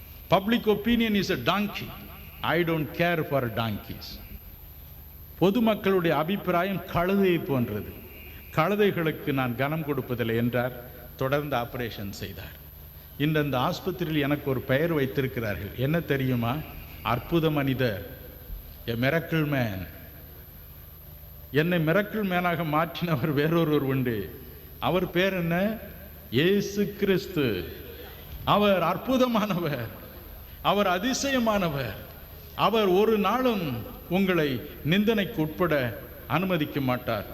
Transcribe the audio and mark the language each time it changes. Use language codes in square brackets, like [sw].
[en] Public opinion is a donkey. I don't care for donkeys. [ta] பொதுமக்களுடைய அபிப்பிராயம் கழுதையை போன்றது, கழுதைகளுக்கு நான் கனம் கொடுப்பதில்லை என்றார். தொடர்ந்து ஆபரேஷன் செய்தார். இந்த ஆஸ்பத்திரியில் எனக்கு ஒரு பெயர் வைத்திருக்கிறார்கள். என்ன தெரியுமா? அற்புத மனிதர், [en] a miracle man. [ta] என்னை மிரக்கிள் மேனாக மாற்றினவர் வேறொருவர் உண்டு. அவர் பேர் என்ன? இயேசு கிறிஸ்து. அவர் அற்புதமானவர், அவர் அதிசயமானவர். அவர் ஒரு நாளும் உங்களை நிந்தனைக்கு உட்பட அனுமதிக்க மாட்டார்.